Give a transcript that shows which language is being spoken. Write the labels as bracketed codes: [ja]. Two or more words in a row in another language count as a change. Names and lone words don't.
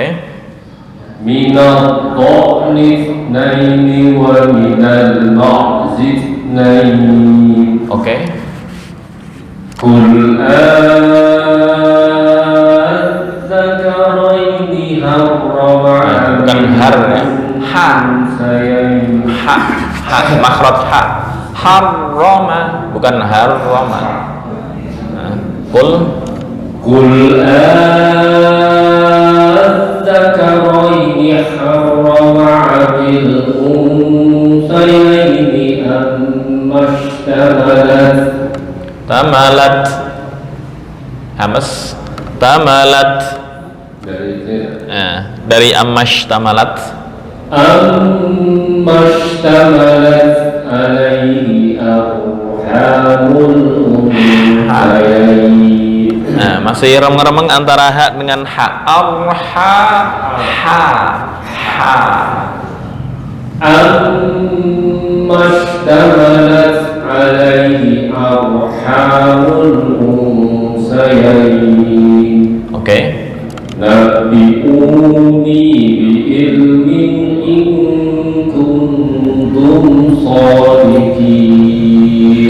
[ar] من الضأن اثنين ومن المعز اثنين [id] Oke. [ar] قل أذكرين حرم [id] Bukan har ya. Ha. [ar] الأنثيين [id] Ha. Ha. Makhraj ha. Harrama, bukan harrama. Nah, Qul. [ar] قل أذكرين حرم الأنثيين أما اشتملت [id] Tamalat. Hamas. Tamalat. Dari amash tamalat. [ar] أما اشتملت عليه أرحام الأنثيين [id] Nah, masih remeng-remeng antara ha dengan ha. Arha. Ha. Ha. [ar] أما اشتملت عليه أرحام الأنثيين [id] Oke. [ar] نبئوني بعلم إن كنتم صادقين